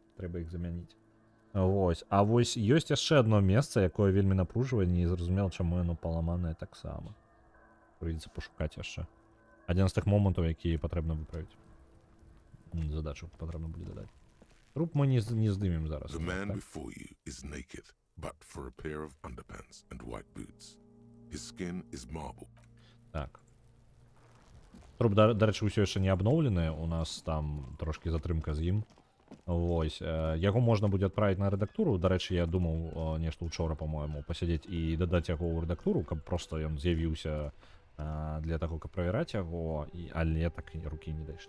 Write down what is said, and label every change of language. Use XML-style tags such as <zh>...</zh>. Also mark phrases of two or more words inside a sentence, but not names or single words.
<be>Трэба іх замяніць. Вось. А вось ёсць яшчэ адно месца, якое вельмі напружвае, не зразумела, чаму яно паламанае таксама. Прыйдзецца пашукаць яшчэ. Адзін з тых момантаў, які патрэбна выправіць. Задачу патрэбна будзе дадаць. Труп мы не здымем зараз.</be> <en>The man before you is naked, but for a pair of underpants and white boots. His skin is marble.</en> <be>Так. Труп, дарэчы, ўсё яшчэ не абноўлены. У нас там трошки затрымка з ім. Вось. Яго можна будзе адправіць на рэдактуру. Дарэчы, я думаў нешта учора, па-мойму, пасядзець і дадаць яго ў рэдактуру, каб проста ён з'явіўся для таго, каб правяраць яго, але так рукі не дайшлі.</be>